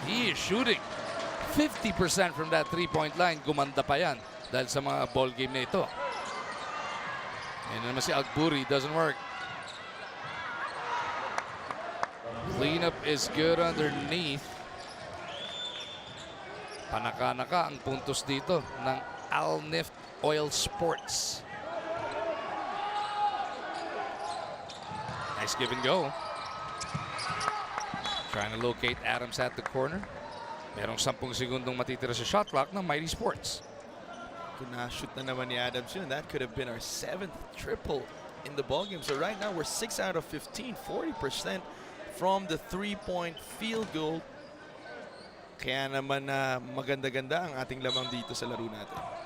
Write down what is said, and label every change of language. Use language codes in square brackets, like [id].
[en] He is shooting 50% from that three-point line. [tl] Gumanda pa yan dahil sa mga ball game na ito. And naman si Alburi, [en] doesn't work. Cleanup is good underneath. [tl] Panaka-naka ang puntos dito ng Alnift Oil Sports. [en] Nice give and go. Trying to locate Adams at the corner. [tl] Merong 10 segundong matitira sa shot clock ng Mighty Sports. Kung na-shoot na naman ni Adams yun, [en] that could have been our 7th triple in the ballgame. So right now, we're 6 out of 15, 40% from the three-point field goal. [tl] Kaya naman maganda-ganda ang ating lamang dito sa laro natin.